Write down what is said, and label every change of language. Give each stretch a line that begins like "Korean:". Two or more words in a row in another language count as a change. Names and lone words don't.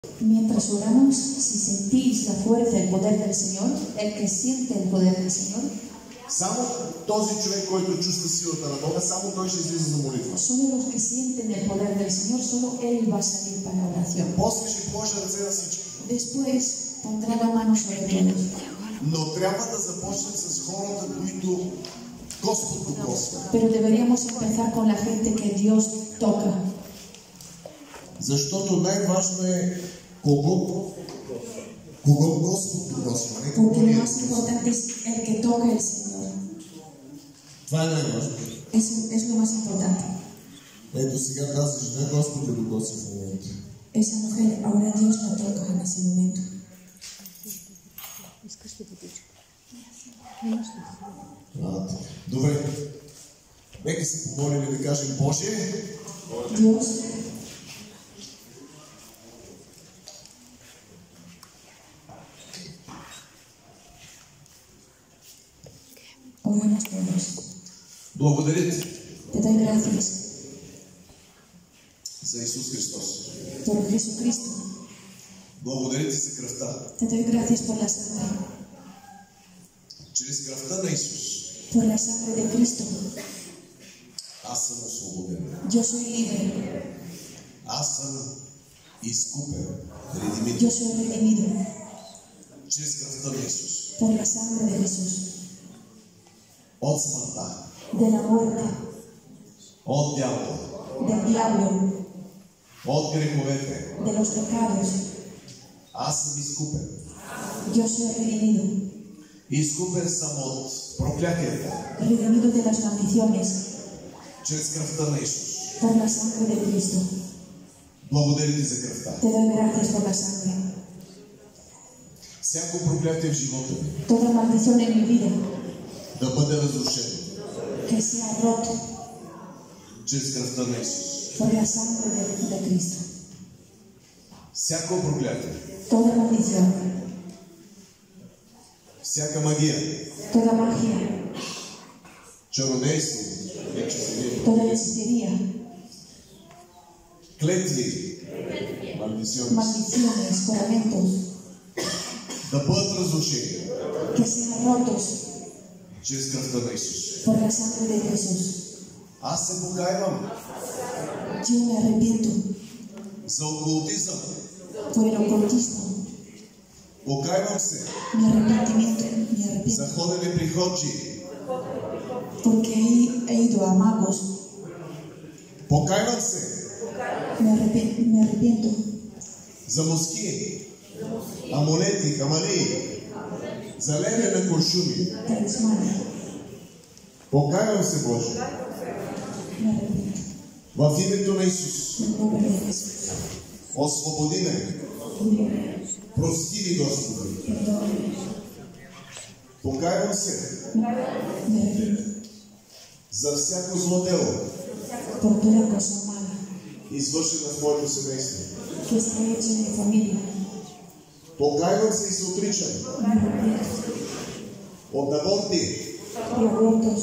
Spanish: Mientras oramos, si sentís la fuerza, el poder del Señor, el que siente el poder del Señor,
Bulgarian: само този човек, който чувства силата на Бога, само той ще излиза за молитва.
Spanish: solo los que sienten el poder del Señor, solo Él va a salir para la oración.
Bulgarian: После ще положи ръце на всички.
Spanish: Después pondrá la mano sobre todos.
Bulgarian: Но трябва да започнем с хората, които Господ докосва.
Spanish: Pero deberíamos empezar con la gente que Dios toca.
Bulgarian: Защото най-важно е кого Господ докосва, не кого
Spanish: Porque
Bulgarian: ние
Spanish: lo más
Bulgarian: докосваме.
Spanish: importante es el que toca el Señor.
Bulgarian: Това е най-важно.
Spanish: Es lo más importante.
Bulgarian: Ето сега тази жена Господ я докосва в момента.
Spanish: Esa mujer, ahora Dios la toca en ese momento.
Bulgarian: Добре. Нека се помолим и да кажем: Боже,
Spanish: Dios, oramos todos.
Bulgarian: благодаря ти
Spanish: Te doy gracias
Bulgarian: за Исус Христос.
Spanish: por Jesucristo.
Bulgarian: Благодаря ти за кръвта.
Spanish: Te doy gracias por la sangre.
Bulgarian: Чрез кръвта на Исус
Spanish: Por la sangre de Cristo.
Bulgarian: аз съм освободен.
Spanish: Yo soy libre.
Bulgarian: Аз съм изкупен. Редимит.
Spanish: Yo soy redimido.
Bulgarian: Чрез кръвта на Исус.
Spanish: Por la sangre de Jesús.
Bulgarian: От смъртта.
Spanish: De la muerte.
Bulgarian: От дявола.
Spanish: Del diablo.
Bulgarian: От греховете.
Spanish: De los pecados.
Bulgarian: Аз съм изкупен.
Spanish: Yo soy redimido.
Bulgarian: Изкупен съм от проклятията.
Spanish: Redimido de las maldiciones.
Bulgarian: Чрез кръвта на Исус.
Spanish: Por la sangre de Cristo.
Bulgarian: Благодаря ти за кръвта.
Spanish: Te doy gracias por la sangre.
Bulgarian: Всяко проклятие в живота ми
Spanish: Toda maldición en mi vida
Bulgarian: да бъде разрушено.
Spanish: que sea roto
Bulgarian: Чрез кръвта на Исус.
Spanish: por la sangre de Cristo.
Bulgarian: Всяко проклятие.
Spanish: Toda maldición,
Bulgarian: Всяка магия.
Spanish: toda magia,
Bulgarian: Чародейство. Hechiciería.
Spanish: toda hechicería,
Bulgarian: Клетви.
Spanish: Малдиционes. maldiciones, juramentos,
Bulgarian: Да бъдат разрушени.
Spanish: que sean rotos
Bulgarian: Чрез кръвта на Исус.
Spanish: por la sangre de Jesús.
Bulgarian: Аз се покайвам
Spanish: Yo me arrepiento
Bulgarian: за окултизъм.
Spanish: por el ocultismo,
Bulgarian: Покайвам се
Spanish: mi arrepentimiento,
Bulgarian: за ходене при ходжи.
Spanish: porque he ido a magos,
Bulgarian: Покайвам се
Spanish: me arrepiento
Bulgarian: за муски, амулети, камалии, за лене на куршуми.
Spanish: talismanes,
Bulgarian: Покайвам се, Боже,
Spanish: me arrepiento
Bulgarian: в името на Исус.
Spanish: en el nombre de Jesús.
Bulgarian: Освободи ме.
Spanish: Líbrame,
Bulgarian: Прости ми, Господи.
Spanish: perdóname,
Bulgarian: Покайвам се
Spanish: me arrepiento
Bulgarian: за всяко зло дело,
Spanish: por toda cosa mala
Bulgarian: извършена в моето семейство.
Spanish: que está hecha en mi familia.
Bulgarian: Покайвам се и се отричам
Spanish: Me arrepiento
Bulgarian: от аборти.
Spanish: de abortos.